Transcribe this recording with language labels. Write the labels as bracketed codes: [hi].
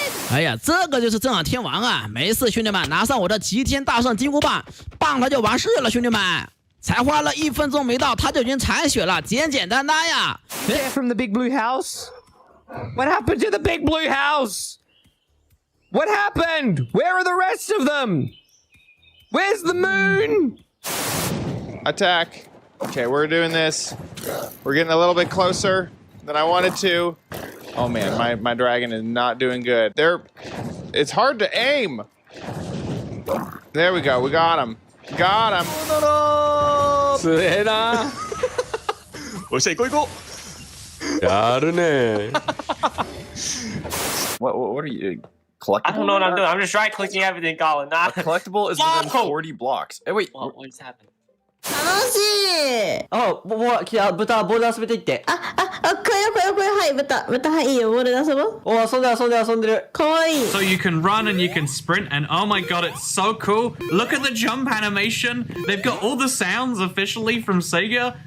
[zh] 哎呀，这个就是正好天王啊！没事，兄弟们，拿上我的齐天大圣金箍棒，棒它就完事了，兄弟们。才花了1分钟没到，它就已经残血了，简简单单呀。 [en] They're from the big blue house? What happened to the big blue house? What happened? Where are the rest of them? Where's the moon? Attack. Okay, we're doing this. We're getting a little bit closer than I wanted to. Oh man, my dragon is not doing good. It's hard to aim. There we go. We got him. Got him. [ja] すげえな。おっしゃ、行こう行こう。やるね。 [en] What are you collectible? I don't know what I'm doing. I'm just right clicking everything, Colin. Nah. Collectible is within 40 blocks. Hey, wait. What just happened? [ja] 楽しい。あ、豚、ボールで遊べていって。これ、はい、豚、はい、いいよ、ボールで遊ぼう。お、遊んでる。かわいい。 [en] So you can run and you can sprint, and oh my god, it's so cool. Look at the jump animation. They've got all the sounds officially from Sega.